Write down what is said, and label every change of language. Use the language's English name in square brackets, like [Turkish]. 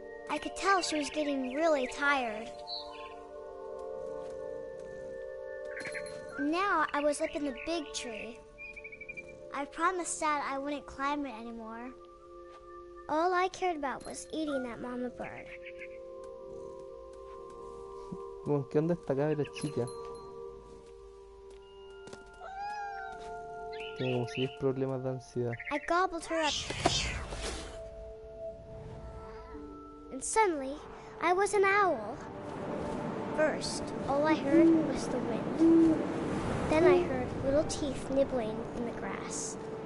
[English] I could tell she was getting really tired. Now I was up in the big tree. I promised Dad I wouldn't climb it anymore. All I cared about was eating that mama bird. [Spanish] Como, ¿qué onda esta cabra chica? Tiene como 6 problemas de ansiedad. [English] I gobbled her up. And suddenly, I was an owl. First, all I heard was the wind. Then I heard little teeth nibbling in the grass.